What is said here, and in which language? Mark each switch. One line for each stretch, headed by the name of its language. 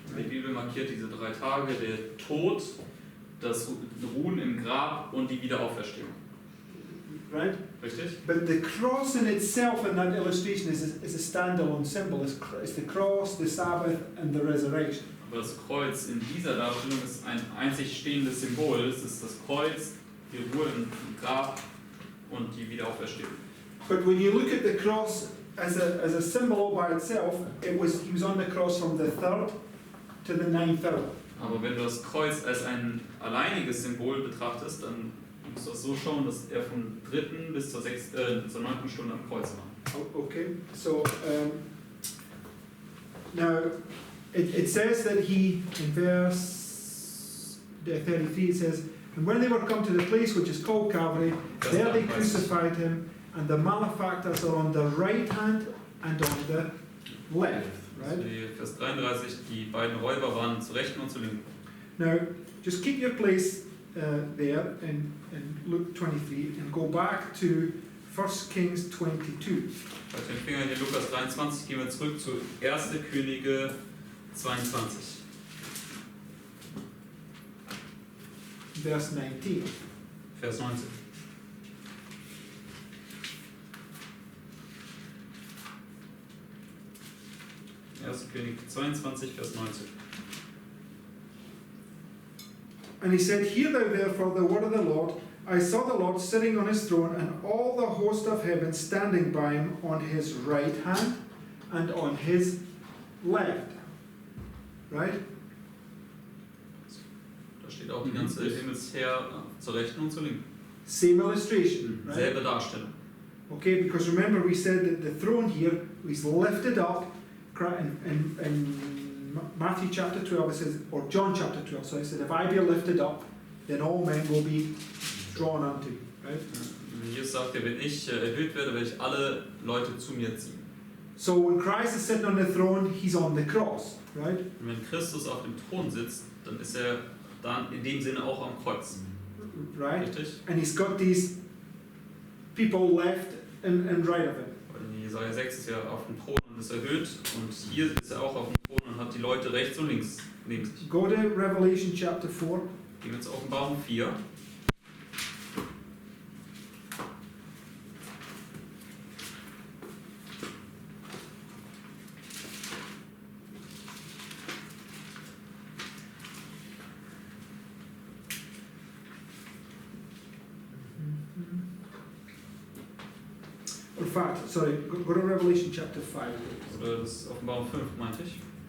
German: Die Bibel markiert diese 3 Tage, der Tod, das Ruhen im Grab und die Wiederauferstehung.
English: Right?
German: Richtig?
English: But the cross in itself in that illustration is a standalone symbol. It's the cross, the Sabbath, and the resurrection.
German: Aber das Kreuz in dieser Darstellung ist ein einzig stehendes Symbol. Es ist das Kreuz, die Ruhe im Grab und die Wiederauferstehung.
English: But when you look at the cross as a symbol all by itself, he was on the cross from the 3rd to the 9th hour.
German: Aber wenn du das Kreuz als ein alleiniges Symbol betrachtest, dann musst du das so schauen, dass er vom 3. bis zur 9. Stunde am Kreuz war.
English: Oh, okay, so now it says that he, in verse 33, it says, and when they were come to the place which is called Calvary, there they crucified him, and the malefactors are on the right hand and on the left,
German: Also
English: right?
German: die Vers 33, die beiden Räuber waren zur Rechten und zur Linken.
English: Now, just keep your place there in Luke 23 and go back to 1 Kings 22.
German: Auf den Finger hier Lukas 23 gehen wir zurück zu 1. Könige 22.
English: Verse 19.
German: Vers 19. Erster König 22, Vers 19.
English: And he said, Hear thou therefore the word of the Lord. I saw the Lord sitting on his throne, and all the host of heaven standing by him on his right hand and on his left. Right?
German: Da steht auch die ganze Himmelsheer zur Rechten und zur Linken.
English: Same illustration. Right?
German: Selbe Darstellung.
English: Okay, because remember we said that the throne here is lifted up in Matthew chapter 12, it says, or John chapter 12, so it said, if I be lifted up, then all men will be drawn unto me, right?
German: Jesus sagt ja, wenn ich erhöht werde, werde ich alle Leute zu mir ziehen.
English: So when Christ is sitting on the throne, he's on the cross, right?
German: Und wenn Christus auf dem Thron sitzt, dann ist er dann in dem Sinne auch am Kreuz.
English: Right?
German: Richtig?
English: And he's got these people left and right of him.
German: In Jesaja 6 ist er auf dem Thron und ist erhöht und hier ist er auch auf dem Thron und hat die Leute rechts und links neben sich.
English: Go to Revelation chapter 4.
German: Gehen wir zur Offenbarung 4.
English: In fact, sorry, go to Revelation chapter 5.
German: Oder das ist Offenbarung 5, meinte ich.